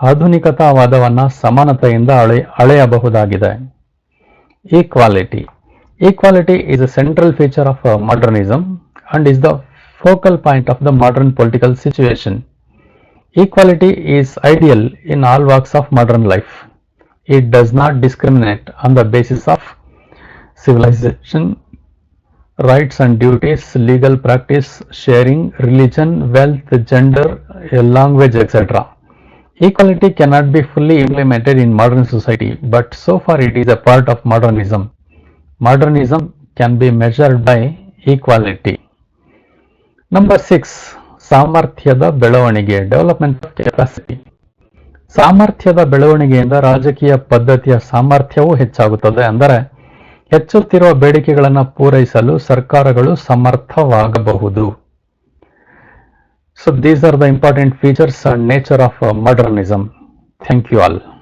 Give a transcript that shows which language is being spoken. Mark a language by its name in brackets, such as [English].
[Kannada] ಆಧುನಿಕತಾವಾದವನ್ನು ಸಮಾನತೆಯಿಂದ ಅಳೆಯಬಹುದಾಗಿದೆ. [English] Equality. Equality is a central feature of modernism and is the focal point of the modern political situation. Equality is ideal in all walks of modern life. It does not discriminate on the basis of civilization, rights and duties, legal practice, sharing, religion, wealth, gender, language, etc. Equality cannot be fully implemented in modern society, but so far it is a part of modernism. Modernism can be measured by equality. Number 6, [Kannada] ಸಾಮರ್ಥ್ಯದ ಬೆಳವಣಿಗೆ, [English] Development of capacity. [Kannada] ಸಾಮರ್ಥ್ಯದ ಬೆಳವಣಿಗೆಯಿಂದ ರಾಜಕೀಯ ಪದ್ಧತಿಯ ಸಾಮರ್ಥ್ಯವೂ ಹೆಚ್ಚಾಗುತ್ತದೆ. ಅಂದರೆ ಹೆಚ್ಚುತ್ತಿರುವ ಬೇಡಿಕೆಗಳನ್ನು ಪೂರೈಸಲು ಸರ್ಕಾರಗಳು ಸಮರ್ಥವಾಗಬಹುದು. [English] So these are the important features and nature of modernism. Thank you all.